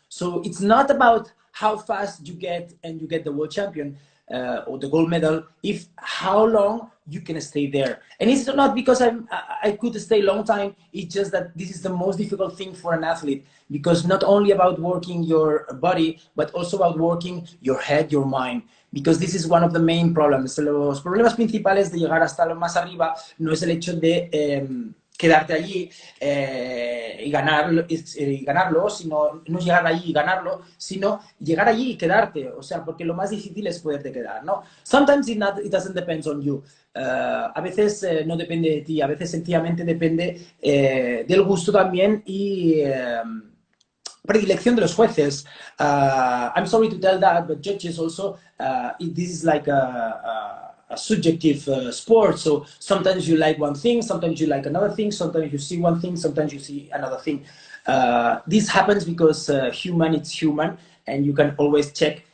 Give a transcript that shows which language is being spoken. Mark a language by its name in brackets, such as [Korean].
[English] So it's not about how fast you get and you get the world champion or the gold medal, if how long you can stay there. And it's not because I could stay a long time, it's just that this is the most difficult thing for an athlete, because not only about working your body, but also about working your head, your mind. Because this is one of the main problems. [Spanish] Los problemas principales de llegar hasta lo más arriba no es el hecho de quedarte allí y ganarlo, sino no llegar allí y ganarlo, sino llegar allí y quedarte. O sea, porque lo más difícil es poderte quedar, ¿no? [English] Sometimes it doesn't depend on you. [Spanish] A veces no depende de ti, a veces sencillamente depende del gusto también y predilección de los jueces. [English] I'm sorry to tell that, but judges also, this is like a subjective sport. So sometimes you like one thing, sometimes you like another thing, sometimes you see one thing, sometimes you see another thing. This happens because it's human, and you can always check